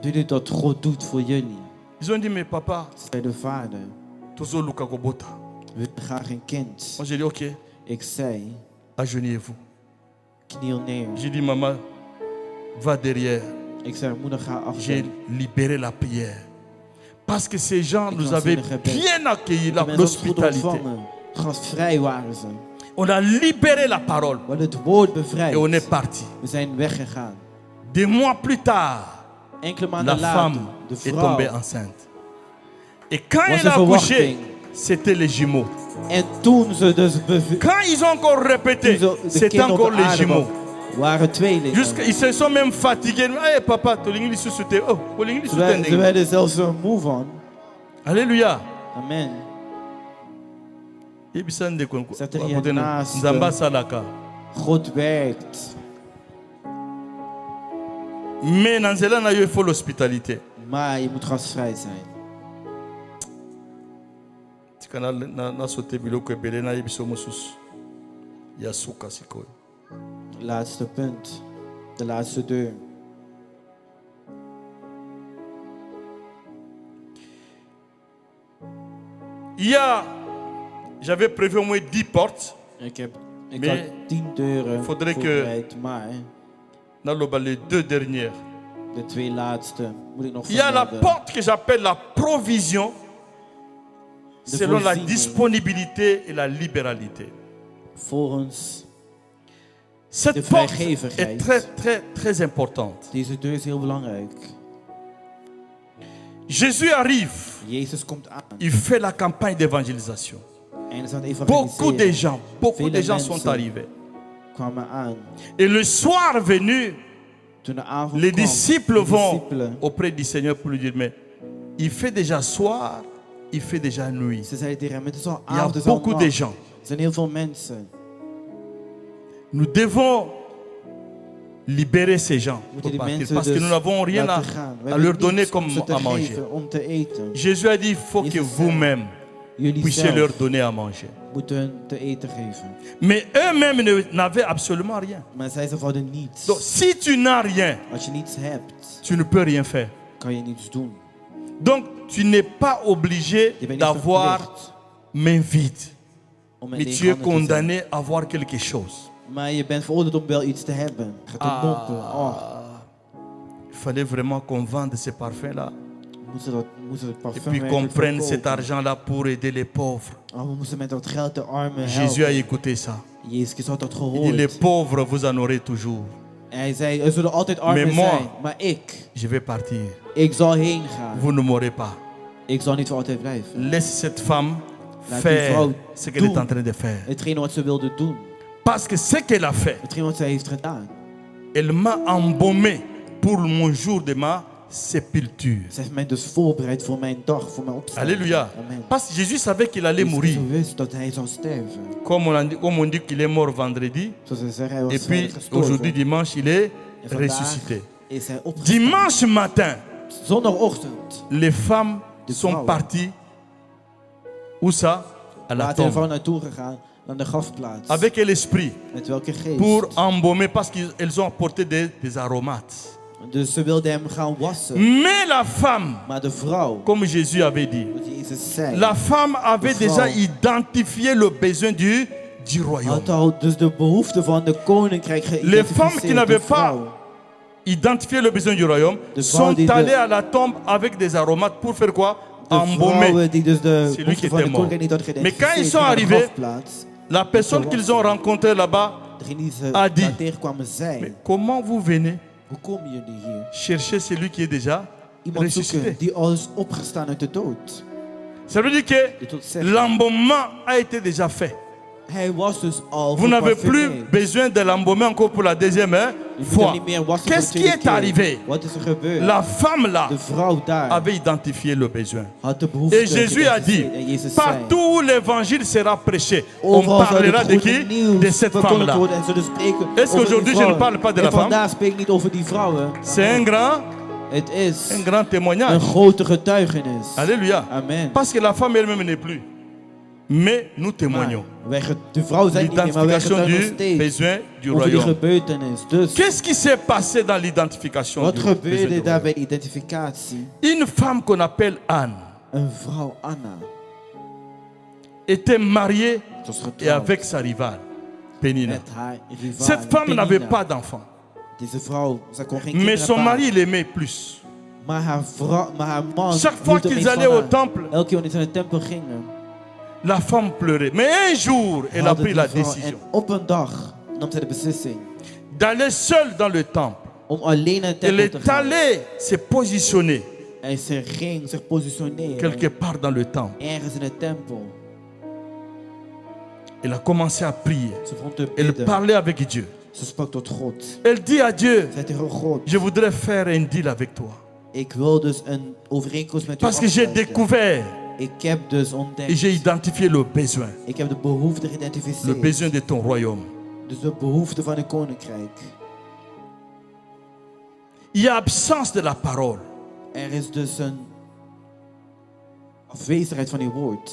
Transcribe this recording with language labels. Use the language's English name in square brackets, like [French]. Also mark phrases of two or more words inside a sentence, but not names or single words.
[Dutch] Wat wil je dat God doet voor jullie? [French] Ils ont dit, mais papa, [Dutch] Zei de vader. [Lingala] Tozo Luka Gobota. [Dutch] We willen graag een kind. [French] Moi j'ai dit, ok, [Dutch] Ik zei, [French] agenouillez-vous. [Dutch] kniel neer. [French] J'ai dit, maman, va derrière. [Dutch] Ik zei, moeder, ga [French] J'ai [Dutch] achter. [French] libéré la prière. Parce que ces gens nous [Dutch] was [French] avaient [Dutch] in een gebed. [French] bien accueilli, [Dutch] De mensen ons goed [French] l'hospitalité. [Dutch] ontvangen. Gastvrij waren ze. [French] On a libéré la parole [Dutch] We hadden het woord bevrijd. [French] et on est parti. [Dutch] We zijn weggegaan. [French] Des mois plus tard, [Dutch] Enkele [French] la [Dutch] maanden later, [French] femme [Dutch] de [French] est [Dutch] vrouw [French] tombée enceinte. Et quand [Dutch] was [French] elle [Dutch] een [French] a accouché, [Dutch] verwachting. [French] c'était les jumeaux. [Dutch] En toen ze dus [French] Quand ils ont encore répété, [Dutch] toen ze de [French] c'était [Dutch] kinderen op [French] encore [Dutch] de [French] les [Dutch] aarde [French] jumeaux. [Dutch] waren tweelingen. [French] Ils se sont même fatigués. Hey papa, tu l'English sous-souté. Oh, tu l'English [Dutch] Ze [French] sous-souté. [Dutch] werden zelfs er moe van. [French] Alléluia. Amen. [Lingala] Ibisande kwenko. [Dutch] Zet er hier naast, [Lingala] Nzamba salaka. [Dutch] God werkt. [French] Mais dans cela, il faut l'hospitalité. [Dutch] Maar je moet gastvrij zijn. [Lingala] Tikana na sote biloko ebele na yebiso mosusu. Ya suka sikoyo. [Dutch] Laatste punt. De laatste deur. [French] J'avais prévu au moins 10 portes. [Dutch] Ik [French] Mais [Dutch] had 10 deuren [French] faudrait que- [Dutch] voorbereid, maar [French] Dans les 2 dernières. [Dutch] de 2 laatste moet ik nog [French] Il y a la [Dutch] vermelden. [French] porte que j'appelle la provision selon la [Dutch] voorziening. [French] disponibilité et la libéralité. [Dutch] Volgens [French] Cette [Dutch] de [French] porte [Dutch] vrijgevigheid. [French] est très, très, très importante. [Dutch] deze deur is heel belangrijk. [French] Jésus arrive, [Dutch] Jezus komt aan [French] il fait la campagne d'évangélisation. [Dutch] en is aan het [French] Beaucoup de [Dutch] evangeliseren. [French] gens [Dutch] Vele [French] sont [Dutch] mensen [French] arrivés. [Dutch] kwamen aan. [French] Et le soir venu, [Dutch] Toen de avond [French] les [Dutch] kwam, [French] disciples [Dutch] de [French] vont [Dutch] discipelen, [French] auprès du Seigneur pour lui dire, mais il fait déjà soir, il fait déjà nuit. [Dutch] ze zeiden tegen hem, het is al [French] Il y a [Dutch] avond, het is al [French] beaucoup de [Dutch] nacht. [French] gens. [Dutch] Er zijn heel veel mensen. [French] Nous devons libérer ces gens [Dutch] We moeten [French] pour [Dutch] die [French] partir, [Dutch] mensen [French] parce que [Dutch] dus [French] nous n'avons rien à, [Dutch] laten gaan. We [French] à [Dutch] hebben [French] leur donner [Dutch] niets [French] comme [Dutch] om ze te [French] à manger. [Dutch] geven, om te eten. [French] Jésus a dit, il faut que [Dutch] Jésus [French] vous-même [Dutch] Jullie [French] puissiez leur [Dutch] zelf [French] donner à manger. [Dutch] moeten hun te eten geven. [French] Mais eux-mêmes n'avaient absolument rien. [Dutch] Maar zij ze hadden niets. [French] Donc si tu n'as rien, [Dutch] Als je niets hebt, [French] tu ne peux rien faire. [Dutch] kan je niets doen. [French] Donc tu n'es pas obligé [Dutch] Je bent niet [French] d'avoir [Dutch] verplicht [French] main vide. [Dutch] om met [French] Mais [Dutch] lege [French] tu es [Dutch] handen te zijn. [French] condamné à avoir quelque chose. [Dutch] Maar je bent veroordeeld om wel iets te hebben. Je gaat om mompelen. Oh, [French] Il fallait vraiment qu'on vende ces parfums-là. [Dutch] we moesten het [French] Et [Dutch] parfum [French] puis qu'on [Dutch] werkelijk [French] prenne cet [Dutch] verkopen. [French] argent-là pour aider les pauvres. [Dutch] Oh, we moesten met dat geld de armen [French] Jésus a [Dutch] helpen. [French] écouté ça. [Dutch] Jezus Christus had dat [French] Il dit, les [Dutch] gehoord. [French] pauvres, vous en aurez toujours. [Dutch] En hij zei, er zullen altijd armen [French] Mais moi, [Dutch] zijn. Maar [French] Je vais partir. [Dutch] ik zal heen gaan. [French] Vous ne m'aurez pas. [Dutch] Ik zal niet voor altijd blijven. [French] Laisse cette femme [Dutch] Laat die [French] faire [Dutch] vrouw [French] ce qu'elle est [Dutch] doen. [French] en train de faire. [Dutch] Hetgene wat ze wilde doen. [French] Parce que ce qu'elle a fait, [Dutch] Hetgene wat zij heeft gedaan. [French] elle m'a embaumé pour mon jour de ma sépulture. [Dutch] Ze heeft mij dus voorbereid voor mijn dag, voor mijn opstanding. [French] Alléluia. Amen. Parce que Jésus savait qu'il allait [Dutch] Jezus [French] mourir. [Dutch] Christus wist dat hij zou sterven. [French] Comme on dit qu'il est mort vendredi. [Dutch] Zoals ze zeggen, hij was [French] Et puis [Dutch] vrijdag gestorven. [French] aujourd'hui, dimanche, il est [Dutch] En vandaag [French] ressuscité. [Dutch] is hij opgestaan. [French] Dimanche matin, [Dutch] Zondagochtend [French] les femmes [Dutch] De [French] sont [Dutch] vrouwen. [French] parties. Où ça? À la [Dutch] laat hij vrouw [French] tombe. [Dutch] naartoe gegaan, naar de grafplaats. [French] Avec quel esprit? [Dutch] Met welke geest? [French] Pour embaumer, parce qu'elles ont apporté des aromates. [Dutch] Dus ze wilde hem gaan wassen. [French] Mais la femme, [Dutch] Maar de vrouw, [French] comme Jésus avait dit, [Dutch] wat Jezus zei, [French] la femme avait [Dutch] De vrouw. [French] déjà identifié le besoin du royaume. [Dutch] had al dus de behoefte van de koninkrijk [French] Les [Dutch] geïdentificeerd. [French] femmes qui n'avaient [Dutch] De [French] pas [Dutch] vrouw. [French] identifié le besoin du royaume [Dutch] De [French] sont [Dutch] vrouw die [French] allées à la tombe avec des aromates pour faire quoi? [Dutch] De [French] Embaumer. [Dutch] vrouwen die dus de [French] C'est lui qui [Dutch] behoefte van [French] était [Dutch] de [French] mort. [Dutch] koninkrijk niet had [French] Mais quand ils [Dutch] geïdentificeerd [French] sont [Dutch] naar de [French] arrivés, [Dutch] grafplaats. [French] La personne qu'ils ont rencontrée là-bas [Dutch] Degene die ze [French] a dit, [Dutch] daar tegenkwamen zei, [French] mais comment vous venez [Dutch] hoe komen jullie hier? [French] chercher celui qui est déjà [Dutch] Iemand zoeken [French] ressuscité? [Dutch] die al is opgestaan uit de dood. [French] Ça veut dire que [Dutch] Dit wil zeggen, [French] l'embaumement a été déjà fait. [Dutch] hij was dus al [French] Vous n'avez plus [Dutch] geparfumeerd. [French] besoin de l'embaumer encore pour la deuxième [Dutch] Je moet [French] fois. [Dutch] hem niet meer wassen [French] Qu'est-ce [Dutch] voor [French] qui [Dutch] de [French] est [Dutch] tweede keer. [French] arrivé? [Dutch] Wat is er gebeurd? [French] La femme là [Dutch] De vrouw daar [French] avait identifié le besoin. [Dutch] had de behoefte [French] Et Jésus a dit, [Dutch] geïdentificeerd. En Jezus zei, [French] partout où l'évangile sera prêché, on [Dutch] overal zal [French] parlera [Dutch] het [French] de [Dutch] goede [French] qui? [Dutch] nieuws [French] De cette [Dutch] verkondigd [French] femme-là. [Dutch] worden en zullen spreken [French] Est-ce [Dutch] over [French] qu'aujourd'hui [Dutch] die [French] je ne [Dutch] vrouwen. [French] parle pas de la [Dutch] En [French] femme? [Dutch] vandaag spreek ik niet over die vrouwen. [French] C'est un [Dutch] Het [French] grand [Dutch] is [French] témoignage. [Dutch] een grote getuigenis. [French] Alléluia. Amen. Parce que la femme elle-même n'est plus. Mais nous témoignons. [Dutch] De vrouw zijn niet meer, maar wij [French] L'identification [Dutch] getuigen nog [French] du [Dutch] steeds [French] besoin du [Dutch] over die [French] royaume. [Dutch] gebeurtenis. Dus, [French] Qu'est-ce qui s'est passé dans l'identification [Dutch] wat [French] du besoin [Dutch] gebeurde [French] du [Dutch] daar [French] royaume? [Dutch] bij de identificatie? [French] Une femme qu'on appelle Anne [Dutch] Een vrouw, Anna, [French] était mariée [Dutch] ze was [French] et [Dutch] getrouwd [French] avec sa rivale, Penina. [Dutch] met haar rivaal. [French] Cette femme n'avait [Dutch] Penina. [French] pas d'enfant. [Dutch] Deze vrouw, ze kon geen [French] Mais [Dutch] kinderen [French] son [Dutch] baren. [French] mari l'aimait plus. [Dutch] Maar haar man [French] Chaque fois [Dutch] hield er [French] qu'ils [Dutch] niet [French] allaient [Dutch] van [French] au [Dutch] haar. [French] temple, [Dutch] Elke keer wanneer ze naar de tempel gingen, [French] la femme pleurait. Mais un jour, elle a [Dutch] hadden [French] pris [Dutch] die [French] la [Dutch] vrouw- [French] décision [Dutch] En op een dag nam zij de beslissing [French] d'aller seule dans le temple. [Dutch] om alleen naar de [French] Elle [Dutch] tempel te [French] est [Dutch] gaan. [French] allée se positionner [Dutch] En ze ging zich positioneren [French] quelque part dans le temple. [Dutch] ergens in de tempel. [French] Elle a commencé à prier. [Dutch] Ze begon te [French] Elle [Dutch] bidden. [French] parlait avec Dieu. [Dutch] Ze sprak tot God. [French] Elle dit à Dieu, [Dutch] Zei tegen God, [French] je voudrais faire un deal avec toi. [Dutch] ik wil dus een overeenkomst met u [French] Parce que j'ai [Dutch] afsluiten. [French] découvert [Dutch] Ik heb dus [French] et [Dutch] ontdekt. [French] j'ai identifié le besoin. [Dutch] Ik heb de behoefte [French] Le [Dutch] geïdentificeerd. [French] besoin de ton royaume. [Dutch] Dus de behoefte van een koninkrijk. [French] Il y a absence de la parole. [Dutch] Er is dus een afwezigheid van uw woord.